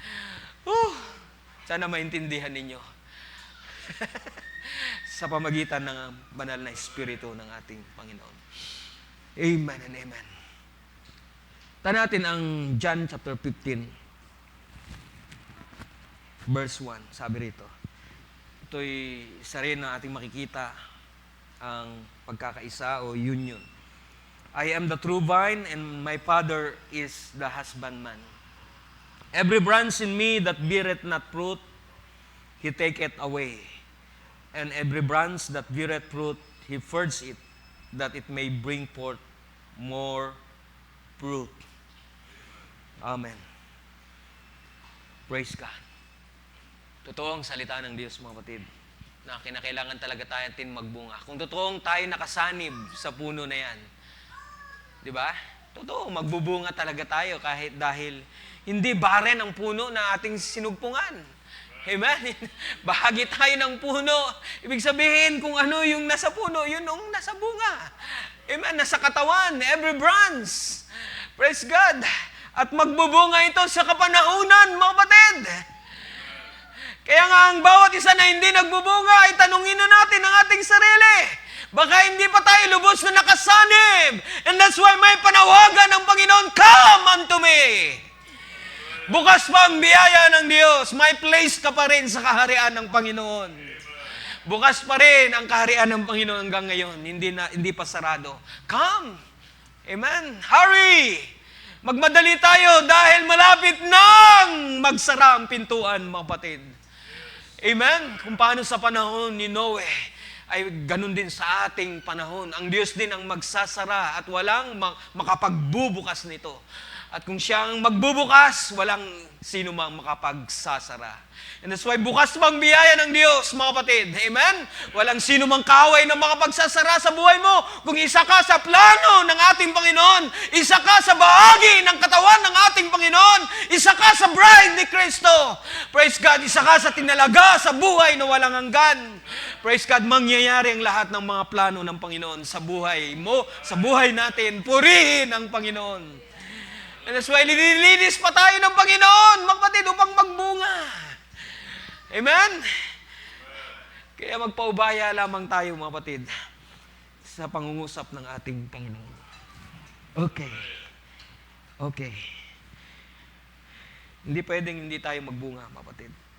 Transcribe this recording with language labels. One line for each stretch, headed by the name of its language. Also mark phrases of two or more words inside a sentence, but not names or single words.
Filipino: Sana maintindihan ninyo. Sa pamagitan ng banal na Espiritu ng ating Panginoon.
English: Amen and amen.
Filipino: Tanatin natin ang John chapter 15. Verse 1, sabi rito. Ito'y isa rin na ating makikita ang pagkakaisa o union.
English: I am the true vine and my Father is the husbandman. Every branch in me that beareth not fruit, He taketh away. And every branch that beareth fruit, He purges it, that it may bring forth more fruit. Amen. Praise God.
Filipino: Totoo ang salita ng Diyos, mga kapatid, na kinakailangan talaga tayo magbunga. Kung totoong tayo nakasanib sa puno na yan, di ba? Totoo, magbubunga talaga tayo kahit dahil hindi barren ang puno na ating sinugpungan. Amen? Bahagi tayo ng puno. Ibig sabihin, kung ano yung nasa puno, yun ang nasa bunga. Amen? Nasa katawan,
English: every branch. Praise God.
Filipino: At magbubunga ito sa kapanahunan, mga kapatid. Kaya nga ang bawat isa na hindi nagbubunga ay tanungin na natin ang ating sarili. Baka hindi pa tayo lubos na nakasanib.
English: And that's why
Filipino: may panawagan ng Panginoon,
English: come unto me.
Filipino: Bukas pa ang biyaya ng Diyos. May place ka pa rin sa kaharian ng Panginoon. Bukas pa rin ang kaharian ng Panginoon hanggang ngayon. Hindi pa sarado.
English: Come. Amen. Hurry.
Filipino: Magmadali tayo dahil malapit nang magsara ang pintuan, mga kapatid. Amen? Kung paano sa panahon ni Noe, ay ganun din sa ating panahon. Ang Diyos din ang magsasara at walang makapagbubukas nito. At kung siya ang magbubukas, walang sino mang makapagsasara.
English: And that's why
Filipino: bukas mang biyaya ng Diyos, mga kapatid. Amen? Walang sino mang kaaway na makapagsasara sa buhay mo. Kung isa ka sa plano ng ating Panginoon, isa ka sa bahagi ng katawan ng ating Panginoon, isa ka sa bride ni Kristo.
English: Praise God,
Filipino: isa ka sa tinalaga sa buhay na walang hanggan.
English: Praise God,
Filipino: mangyayari ang lahat ng mga plano ng Panginoon sa buhay mo, sa buhay natin. Purihin ang Panginoon.
English: And that's why
Filipino: nililinis pa tayo ng Panginoon, mga kapatid, upang magbunga. Amen? Kaya magpaubaya lamang tayo, mga kapatid, sa pangungusap ng ating Panginoon. Okay. Okay. Hindi pwedeng hindi tayo magbunga, mga kapatid.